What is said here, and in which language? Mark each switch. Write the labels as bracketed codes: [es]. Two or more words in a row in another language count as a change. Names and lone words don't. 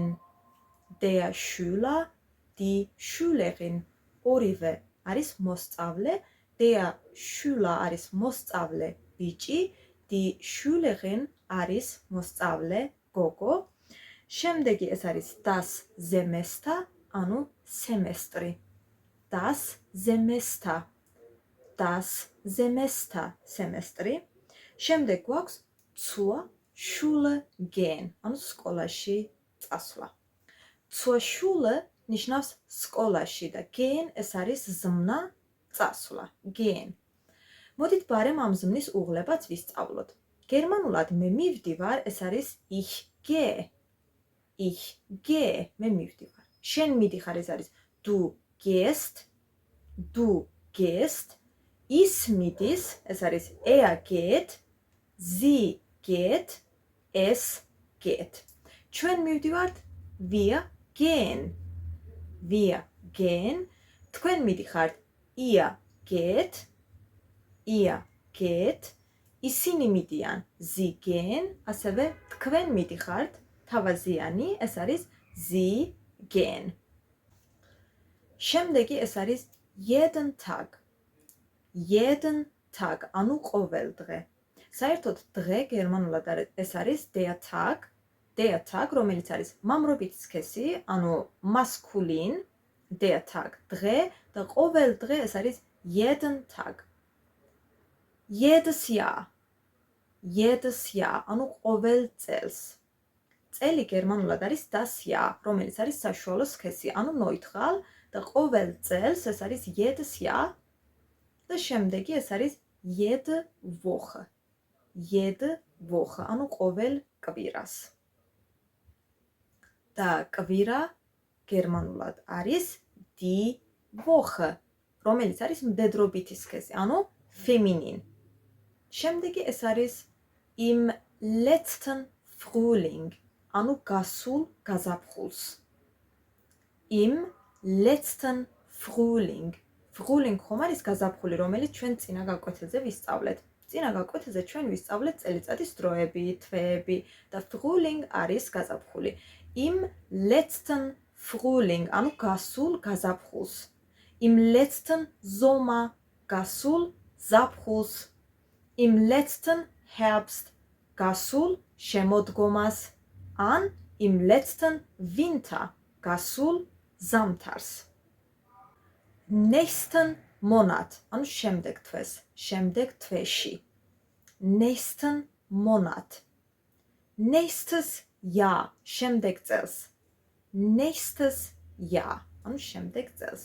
[de] Der Schüler, die Schülerin. [ka] ორივე არის მოსწავლე. [de] Der Schüler [ka] არის მოსწავლე ბიჭი, [de] die Schülerin [ka] არის მოსწავლე გოგო. შემდეგი ეს არის [de] das Semester, [ka] ანუ semestri. [de] Das Semester. Das Semester, semestri. [ka] შემდეგ გვაქვს [de] zur Schule gehen, [ka] ანუ სკოლაში წასვლა. [de] Zur Schule [ka] ნიშნავს სკოლაში და gehen ეს არის ზმნა, წასვლა. Gehen. მოდით ბარემ ამ ზმნის უღლებაც ვისწავლოთ. გერმანულად მე მივდივარ, ეს არის [de] ich gehe. Ich gehe, [ka] მე მივდივარ. შენ მიდიხარ, ეს არის [de] du gehst. Du gehst. [ka] ის მიდის, ეს არის [de] er geht. Sie geht. Es geht. [ka] ჩვენ მივდივართ, [de] wir gehen. Wir gehen. [ka] თქვენ მიდიხართ, [de] ihr geht. Ihr geht. [ka] ისინი მიდიან, [de] sie gehen. [ka] ასევე თქვენ მიდიხართ, თავაზიანი, ეს არის [de] sie gehen. [ka] შემდეგი ეს არის [de] jeden Tag. Jeden Tag, [ka] ანუ ყოველ დღე. საერთოდ დღე გერმანულად ეს არის [de] der Tag. Der Tag, [ka] რომელიც არის მამრობით სქესი, ანუ maskulin. [de] Der Tag, [ka] დღე და ყოველ დღე ეს არის [de] jeden Tag. Jedes Jahr. Jedes Jahr, [ka] ანუ ყოველ წელს. წელი გერმანულად არის [de] das Jahr, [ka] რომელიც არის საშუალო სქესი, ანუ ნოითღალ და ყოველ წელს ეს არის [de] jedes Jahr [ka] და შემდეგი ეს არის [de] jede Woche. Jede Woche, [ka] ანუ ყოველ კვირას. და კვირა გერმანულად არის [de] die Woche, [ka] რომელიც არის მდედრობითი სქესი, ანუ feminin. შემდეგი ეს არის [de] im letzten Frühling, [ka] ანუ გასულ გაზაფხულს. [de] Im letzten Frühling. [ka] Frühling ხომ არის გაზაფხული, რომელიც ჩვენ წინა გაკვეთილზე ვისწავლეთ. წინა გაკვეთილზე ჩვენ ვისწავლეთ წელიწადის დროები, თვეები და Frühling არის გაზაფხული. [de] Im letzten Frühling, [ka] ანუ გასულ გაზაფხულს. [de] Im letzten Sommer, [ka] გასულ ზაფხულს. [de] Im letzten Herbst, [ka] გასულ შემოდგომას. [de] An im letzten Winter, [ka] გასულ ზამთარს. [de] Nächsten Monat, [ka] ანუ შემდეგ თვეს, შემდეგ თვეში. [de] Nächsten Monat. Nächstes Jahr, [ka] შემდეგ წელს. [de] Nächstes Jahr, [ka] ანუ შემდეგ წელს.